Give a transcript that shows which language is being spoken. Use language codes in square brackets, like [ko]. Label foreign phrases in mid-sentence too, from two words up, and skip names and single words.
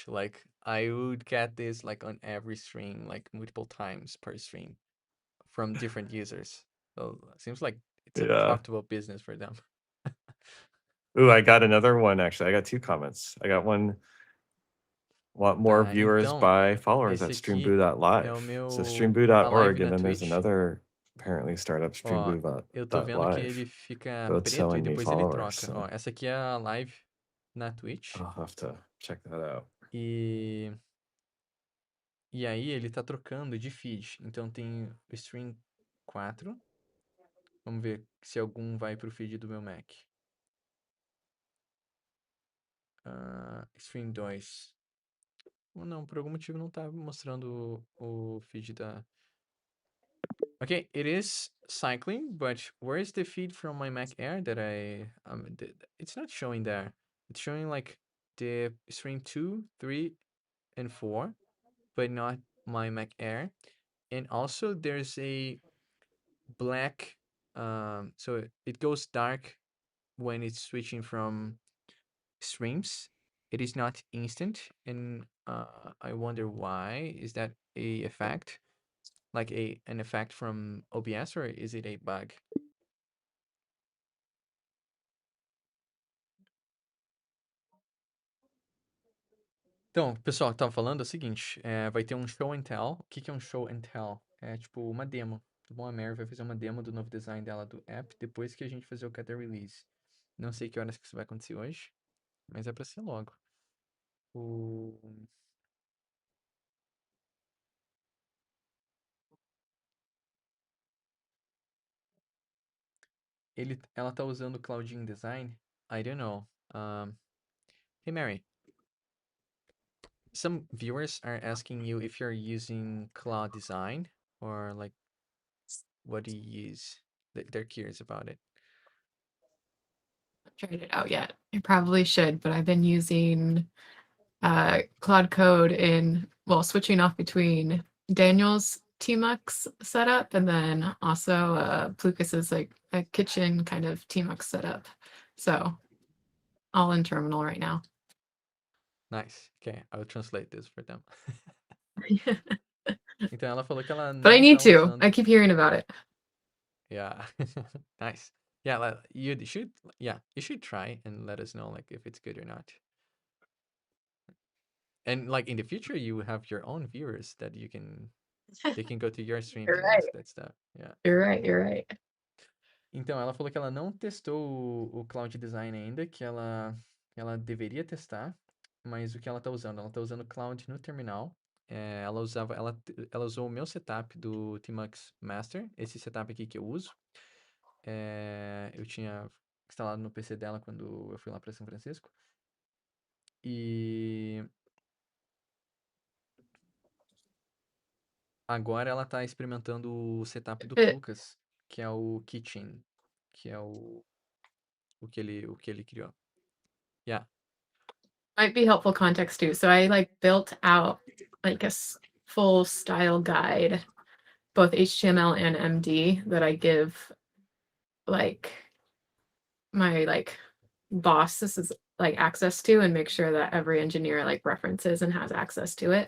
[en] Like I would get this like on every stream, like multiple times per stream from different users. So it seems like it's a Yeah. profitable business for them. Ooh, I got another one actually. I got 2 comments. I got one. Want more [pt] Tá, [en] viewers [pt] então, [en] by followers [pt] esse [en] at [pt] aqui [en] streamboo.live. [pt] é o [en] So [pt] meu a live [en] streamboo.org, [pt] na [en] and then there's Twitch. another apparently startup [pt] Ó, eu tô vendo que [en] streamboo.live. [pt] ele fica [en] Both [pt] preto e [en] selling me [pt] depois ele [en] followers. [pt] troca. [en] So [pt] Ó, essa aqui é a live na Twitch. [en] I'll have to check that out. [pt] E aí ele tá trocando de feed. Então tem o stream 4. Vamos ver se algum vai pro feed do meu Mac. Stream 2. Não, por algum motivo não tá mostrando o feed da... [en] Okay, it is cycling, but where is the feed from my Mac Air that it's not showing there. It's showing like the stream 2, 3, and 4, but not my Mac Air. And also there's a black, so it goes dark when it's switching from streams. It is not instant, and I wonder why. Is that a effect? Like an effect from OBS, or is it a bug? [pt] Então, pessoal, tava falando é o seguinte, vai ter um [en] show and tell. [pt] O que é um [en] show and tell? [pt] É tipo uma demo. Tá bom? A Mary vai fazer uma demo do novo design dela do app depois que a gente fazer o [en] cut release. [pt] Não sei que horas que isso vai acontecer hoje, mas é pra ser logo. Ela tá usando o Clouding Design? [en] I don't know. Hey, Mary. Some viewers are asking you if you're using Cloud Design or like, what do you use? They're curious about it. Tried it out yet. I probably should, but I've been using Cloud Code switching off between Daniel's Tmux setup and then also Plucas's like a kitchen kind of Tmux setup. So all in terminal right now. Nice. Okay, I'll translate this for them. [pt] Então ela falou que ela não [en] But I need [pt] tá [en] to. [pt] usando... [en] I keep hearing about it. Yeah. Nice. Yeah, you should try and let us know like if it's good or not. And like in the future you have your own viewers that they can go to your streams and ask that stuff. Yeah. You're right. [pt] Então ela falou que ela não testou o Cloud Design ainda, que ela deveria testar, mas o que ela tá usando? Ela tá usando Cloud no terminal. Ela usou o meu setup do Tmux Master, esse setup aqui que eu uso. Eu tinha instalado no PC dela quando eu fui lá para São Francisco. E agora ela tá experimentando o setup do Lucas, que é o Kitchen, que é o que ele criou. [en] Yeah. Might be helpful context too. So I built out like a full style guide, both HTML and MD, that I give my boss. This is like access to and make sure that every engineer like references and has access to it.